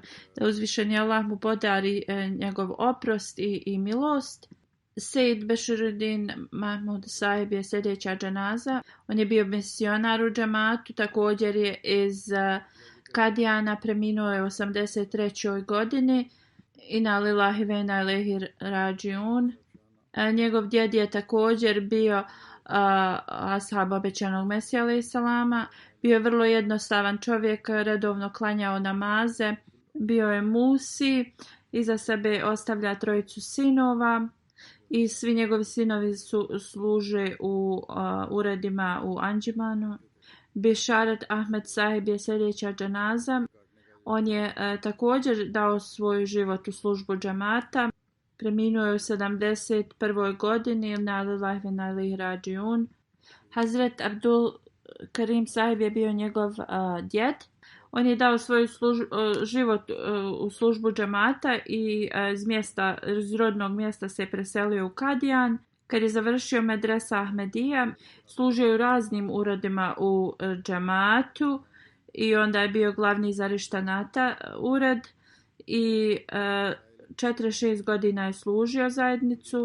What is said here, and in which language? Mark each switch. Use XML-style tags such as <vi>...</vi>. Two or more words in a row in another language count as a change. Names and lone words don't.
<bs>Da uzvišeni Allah mu podari njegov oprost i milost. Sejid Beširuddin Mahmud Sahib je sljedeća dženaza. On je bio misionar u džematu, također je iz Kadijana, preminuo je u 83. godini.</bs> <ar>إنا لله وإنا إليه راجعون.</ar> <bs>Njegov djed je također bio ashab obećanog Mesija</bs> <ar>عليه السلام.</ar> <bs>Bio je vrlo jednostavan čovjek, redovno klanjao namaze. Bio je musi, iza sebe ostavlja 3 sinova. I svi njegovi sinovi služe u uredima u Anđimanu. Bisharat Ahmed Sahib je sljedeća dženaza. On je također dao svoj život u službu džemata. Preminuo je u 71. godini.</bs> <ar>إنا لله وإنا إليه راجعون.</ar> <bs>Hazret Abdul Karim Sahib je bio njegov djed. On je dao svoj život u službu džemata i iz rodnog mjesta se preselio u Kadijan. Kad je završio medresa Ahmedija, služio je u raznim uredima u džematu i onda je bio glavni za Rištanata ured i 46 godina je služio zajednicu.</bs>